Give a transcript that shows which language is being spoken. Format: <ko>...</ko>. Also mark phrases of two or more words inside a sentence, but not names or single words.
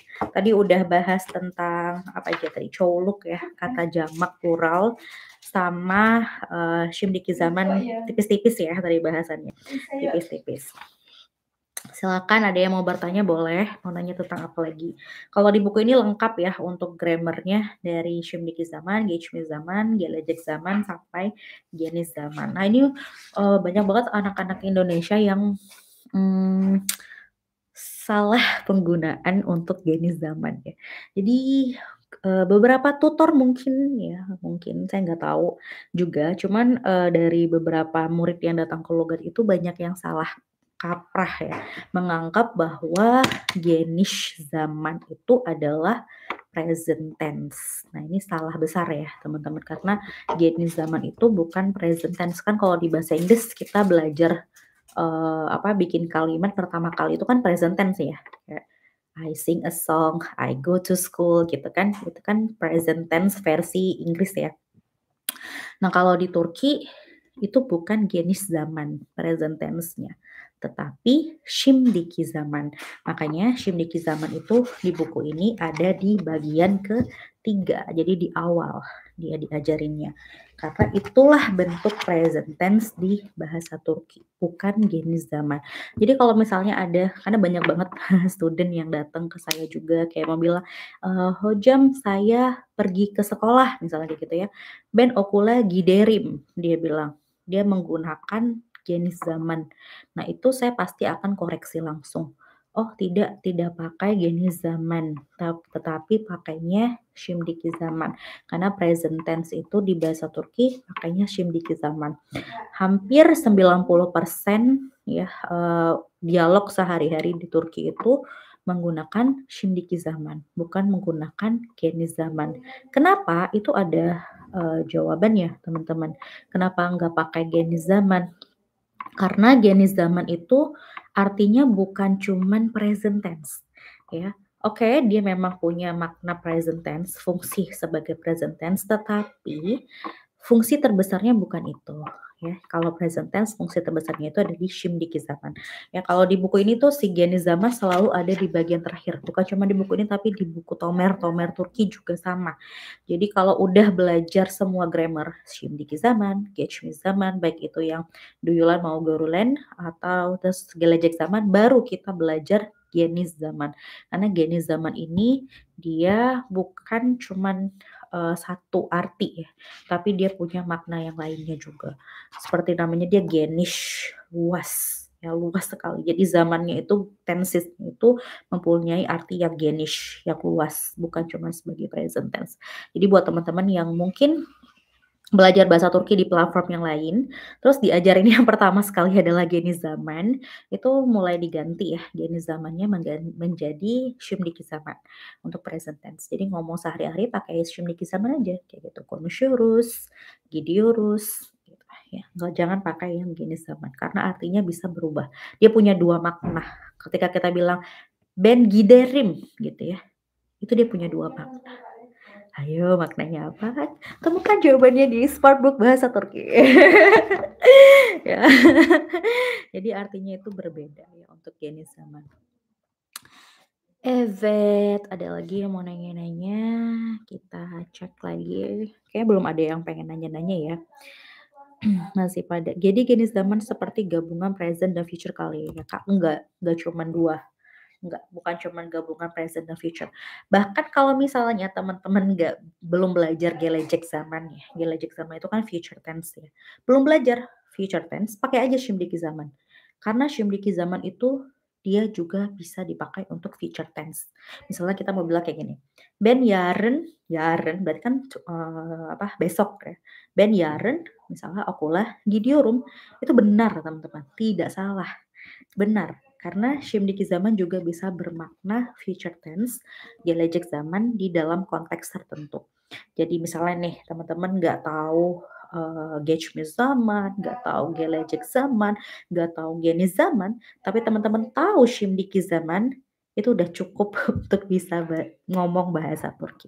<id>Tadi udah bahas tentang apa aja tadi, Çoğuluk ya, kata jamak plural, sama</id> <tr>şimdiki zaman</tr> <id>tipis-tipis ya tadi bahasannya. Tipis-tipis. Silakan ada yang mau bertanya boleh, mau nanya tentang apa lagi. Kalau di buku ini lengkap ya untuk grammarnya dari</id> <tr>şimdiki zaman, geçmiş zaman, gelecek zaman,</tr> <id>sampai</id> <tr>geniş zaman.</tr> <id>Nah ini banyak banget anak-anak Indonesia yang salah penggunaan untuk</id> <tr>geniş zaman</tr> <id>ya. Jadi beberapa tutor mungkin ya, mungkin saya nggak tahu juga, cuman dari beberapa murid yang datang ke Logat itu banyak yang salah kaprah ya, menganggap bahwa</id> <tr>geniş zaman</tr> <id>itu adalah</id> <en>present tense.</en> <id>Nah ini salah besar ya teman-teman, karena</id> <tr>geniş zaman</tr> <id>itu bukan</id> <en>present tense.</en> <id>Kan kalau di bahasa Inggris kita belajar bikin kalimat pertama kali itu kan</id> <en>present tense</en> <id>ya, kayak</id> <en>I sing a song, I go to school</en> <id>gitu kan, itu kan</id> <en>present tense</en> <id>versi Inggris ya. Nah kalau di Turki itu bukan</id> <tr>geniş zaman</tr> <en>present tense-</en> <id>nya, tetapi</id> <tr>şimdiki zaman.</tr> <id>Makanya</id> <tr>şimdiki zaman</tr> <id>itu di buku ini ada di bagian ketiga, jadi di awal dia diajarinnya. Karena itulah bentuk</id> <en>present tense</en> <id>di bahasa Turki, bukan</id> <tr>geniş zaman.</tr> <id>Jadi kalau misalnya ada, karena banyak banget student yang datang ke saya juga kayak mau bilang, "Hocam saya pergi ke sekolah," misalnya kayak gitu ya,</id> <tr>"Ben okula giderim,"</tr> <id>dia bilang. Dia menggunakan</id> <tr>geniş zaman.</tr> <id>Nah, itu saya pasti akan koreksi langsung. Oh, tidak pakai</id> <tr>geniş zaman,</tr> <id>tetapi pakainya</id> <tr>şimdiki zaman.</tr> <id>Karena</id> <en>present tense</en> <id>itu di bahasa Turki pakainya</id> <tr>şimdiki zaman.</tr> <id>Hampir 90% ya, dialog sehari-hari di Turki itu menggunakan</id> <tr>şimdiki zaman,</tr> <id>bukan menggunakan</id> <tr>geniş zaman.</tr> <id>Kenapa? Itu ada jawabannya teman-teman. Kenapa nggak pakai</id> <tr>geniş zaman?</tr> <id>Karena</id> <tr>geniş zaman</tr> <id>itu artinya bukan cuman</id> <en>present tense</en> <id>ya. Oke, dia memang punya makna</id> <en>present tense,</en> <id>fungsi sebagai</id> <en>present tense,</en> <id>tetapi fungsi terbesarnya bukan itu ya. Kalau</id> <en>present tense</en> <id>fungsi terbesarnya itu ada di</id> <tr>şimdiki zaman.</tr> <id>Ya kalau di buku ini tuh si</id> <tr>geniş zaman</tr> <id>selalu ada di bagian terakhir. Bukan cuma di buku ini tapi di buku Tomer Turki juga sama. Jadi kalau udah belajar semua grammar</id> <tr>şimdiki zaman, geçmiş zaman,</tr> <id>baik itu yang duyulan mau gorulen atau terus</id> <tr>gelecek zaman,</tr> <id>baru kita belajar</id> <tr>geniş zaman.</tr> <id>Karena</id> <tr>geniş zaman</tr> <id>ini dia bukan cuman satu arti ya, tapi dia punya makna yang lainnya juga. Seperti namanya dia geniş, luas, ya luas sekali. Jadi zamannya itu tenses itu mempunyai arti yang geniş, yang luas, bukan cuma sebagai present tense. Jadi buat teman-teman yang mungkin belajar bahasa Turki di platform yang lain, terus diajarin yang pertama sekali adalah</id> <tr>geniş zaman,</tr> <id>itu mulai diganti ya,</id> <tr>geniş zamannya</tr> <id>menjadi</id> <tr>şimdiki zaman</tr> <id>untuk</id> <en>present tense.</en> <id>Jadi ngomong sehari-hari pakai</id> <tr>şimdiki zaman</tr> <id>aja, kayak gitu.</id> <tr>Konuşuyoruz, gidiyoruz,</tr> <id>gitu. ya. Nggak, jangan pakai yang</id> <tr>genis zaman</tr> <id>karena artinya bisa berubah. Dia punya 2 makna. Ketika kita bilang</id> <tr>ben giderim</tr> <id>gitu ya, itu dia punya 2 makna. Ayo maknanya apa? Temukan jawabannya di Smartbook Bahasa Turki. Ya. Jadi artinya itu berbeda ya untuk</id> <tr>genis zaman.</tr> <id>Evet, ada lagi yang mau nanya-nanya? Kita cek lagi. Kayaknya belum ada yang pengen nanya-nanya ya. Masih pada. Jadi</id> <tr>genis zaman</tr> <id>seperti gabungan present dan future kali ya Kak? Enggak cuman 2. Enggak, bukan cuman gabungan present dan future. Bahkan kalau misalnya teman-teman belum belajar</id> <tr>gelejek zaman</tr> <id>ya.</id> <tr>Gelejek zaman</tr> <id>itu kan</id> <en>future tense</en> <id>ya. Belum belajar</id> <en>future tense,</en> <id>pakai aja</id> <tr>şimdiki zaman.</tr> <id>Karena</id> <tr>şimdiki zaman</tr> <id>itu dia juga bisa dipakai untuk</id> <en>future tense.</en> <id>Misalnya kita mau bilang kayak gini.</id> <tr>Ben yarın</tr> <id>berarti kan besok ya.</id> <tr>Ben yarın misalnya okulah gidiyorum.</tr> <id>Itu benar teman-teman, tidak salah. Benar, karena</id> <tr>şimdiki zaman</tr> <id>juga bisa bermakna</id> <en>future tense,</en> <tr>gelecek zaman</tr> <id>di dalam konteks tertentu. Jadi misalnya nih teman-teman nggak tahu</id> <tr>geçmiş zaman,</tr> <id>nggak tahu</id> <tr>gelecek zaman,</tr> <id>nggak tahu</id> <tr>geniş zaman,</tr> <id>tapi teman-teman tahu</id> <tr>şimdiki zaman,</tr> <id>itu udah cukup untuk bisa ngomong bahasa Turki.</id>